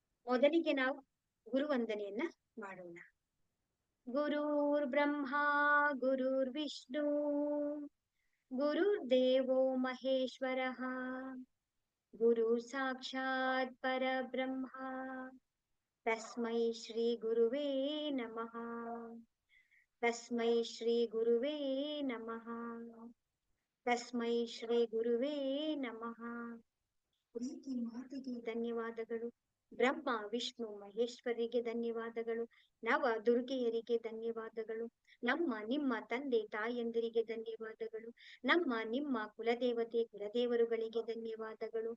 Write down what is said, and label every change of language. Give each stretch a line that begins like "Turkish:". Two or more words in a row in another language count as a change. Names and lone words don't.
Kannada: ಮೊದಲಿಗೆ ನಾವು ಗುರುವಂದನೆಯನ್ನ ಮಾಡೋಣ.
Sanskrit: ಗುರುರ್ ಬ್ರಹ್ಮ ಗುರುರ್ ವಿಷ್ಣು ಗುರುರ್ದೇವೋ ಮಹೇಶ್ವರಃ ಗುರು ಸಾಕ್ಷಾತ್ ಪರಬ್ರಹ್ಮ ತಸ್ಮೈ ಶ್ರೀ ಗುರುವೇ ನಮಃ. ತಸ್ಮೈ ಶ್ರೀ ಗುರುವೇ ನಮಃ. ತಸ್ಮೈ ಶ್ರೀ ಗುರುವೇ ನಮಃ.
Kannada: ಪ್ರೀತಿ ಮಾತಿಗೆ ಧನ್ಯವಾದಗಳು. ಬ್ರಹ್ಮ ವಿಷ್ಣು ಮಹೇಶ್ವರಿಗೆ ಧನ್ಯವಾದಗಳು. ನವ ದುರ್ಗೆಯರಿಗೆ ಧನ್ಯವಾದಗಳು. ನಮ್ಮ ನಿಮ್ಮ ತಂದೆ ತಾಯಂದಿರಿಗೆ ಧನ್ಯವಾದಗಳು. ನಮ್ಮ ನಿಮ್ಮ ಕುಲದೇವತೆ ಕುಲದೇವರುಗಳಿಗೆ ಧನ್ಯವಾದಗಳು.